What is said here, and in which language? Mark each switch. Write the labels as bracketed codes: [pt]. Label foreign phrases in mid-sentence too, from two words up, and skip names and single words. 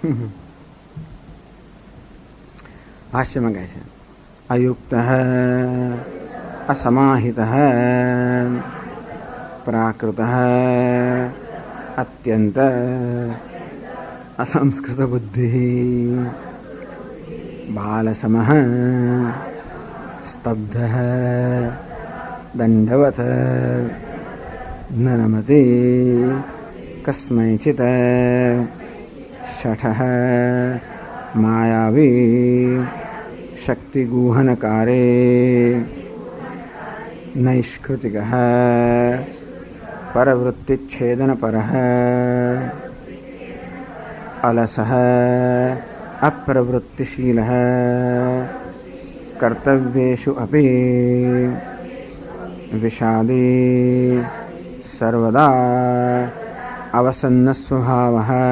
[gu] ભાષ્યમાં કહે છે [sa] અયુક્ત અસમાહિત પ્રાકૃત અત્યંત અસંસ્કૃત બુદ્ધિ બાલસમ સ્તબ્ધ દંડવત ન નમતિ કસ્મૈચિત छठः मायावी शक्तिगूहनकारे नैष्कृतिकः परवृत्तिच्छेदनपरः अलसः अप्रवृत्तिशीलः कर्तव्येषु अपि विषादी सर्वदा अवसन्नस्वभावः